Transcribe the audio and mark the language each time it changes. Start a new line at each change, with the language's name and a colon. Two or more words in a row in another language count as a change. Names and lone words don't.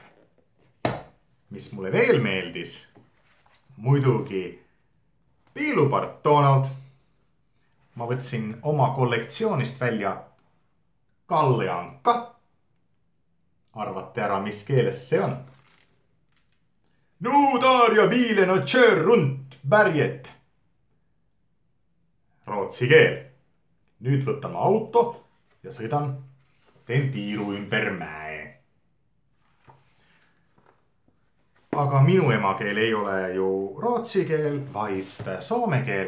Estonian: Mis mulle veel meeldis, muidugi Piilupart Donald. Ma võtsin oma kollektsioonist välja Kalle Anka. Arvate ära, mis keeles see on?
Swedish: Nu tar jag bilen och kör runt berget.
Estonian: Rootsi keel. Nüüd võtame auto ja teen tiiru ümber mäe. Aga minu emakeel ei ole ju rootsi keel, vaid soome keel.